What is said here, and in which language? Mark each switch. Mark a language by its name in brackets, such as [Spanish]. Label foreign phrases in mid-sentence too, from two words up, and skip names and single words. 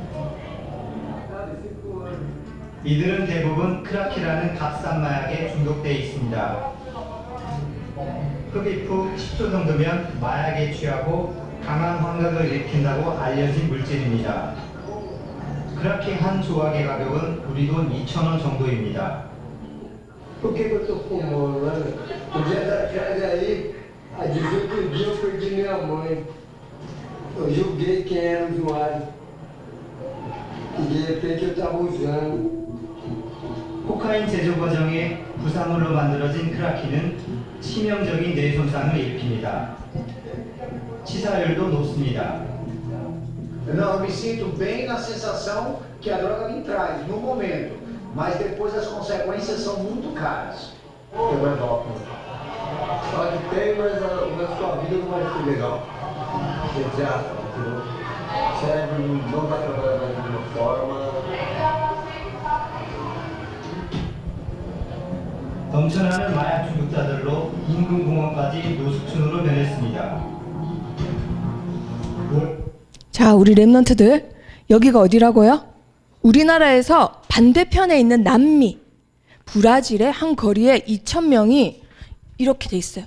[Korean] 이들은 대부분 크라키라는 값싼 마약에 중독되어 있습니다. 흡입 후 10초 정도면 마약에 취하고 강한 환각을 일으킨다고 알려진 물질입니다. 크라키 한 조각의 가격은 우리 돈 2,000원 정도입니다. [Portuguese] Por que eu tô fumando? Um dia atrás aí, há 18 dias eu perdi minha mãe. Eu julguei quem era o usuário. E de repente eu estava usando. [Korean] 코카인 제조 과정에 부산물로 만들어진 크라키는 치명적인 뇌 손상을 일으킵니다. 치사율도 높습니다. [Portuguese] Não, eu me sinto bem na sensação que a droga me traz no momento, mas depois as consequências são muito caras. Tem mais óculos. Só que tem, mas a sua vida não vai ser legal. Entre aspas, entendeu? O cérebro não vai trabalhar da mesma forma. [Korean] 넘쳐나는 마약 중독자들로 인근 공원까지 노숙촌으로 변했습니다. 자, 우리 렘넌트들, 여기가 어디라고요? 우리나라에서 반대편에 있는 남미, 브라질의 한 거리에 2,000명이 이렇게 돼 있어요.